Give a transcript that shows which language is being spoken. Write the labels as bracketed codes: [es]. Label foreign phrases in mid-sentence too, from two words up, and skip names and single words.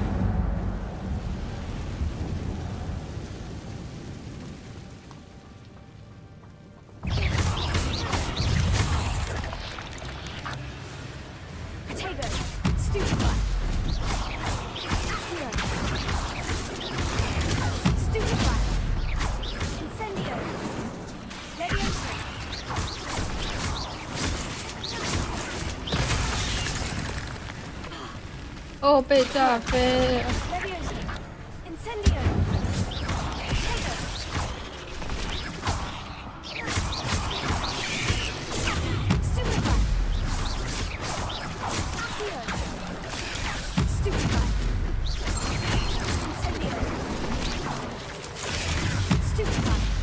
[en] Potato. Stupefy. Here. Stupefy. Incendio. Leviosa. [zh] 哦，被炸飞了。 [en] Leviosa. Incendio. Potato. Stupefy. Here. Stupefy. Incendio. Stupefy.